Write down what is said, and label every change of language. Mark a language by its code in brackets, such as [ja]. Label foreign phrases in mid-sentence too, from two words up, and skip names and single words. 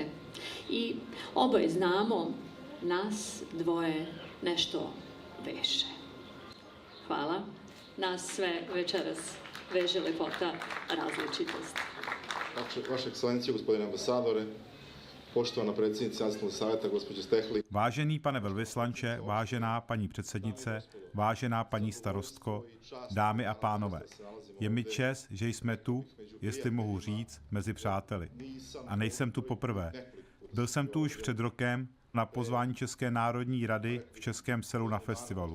[sr] I oboje znamo, nas dvoje nešto veže. Hvala. Nas sve večeras veže lepota različitost. Vaša ekscelencija, gospodine ambasadore, poštovana predsjednica Nacionalnog savjeta, gospođo Stehli. [cs] Vážený pane velvyslanče, vážená paní předsednice, vážená paní starostko, dámy a pánové, je mi čest, že jsme tu, jestli mohu říct, mezi přáteli. A nejsem tu poprvé. Byl jsem tu už před rokem na pozvání České národní rady v Českém Selu na festivalu.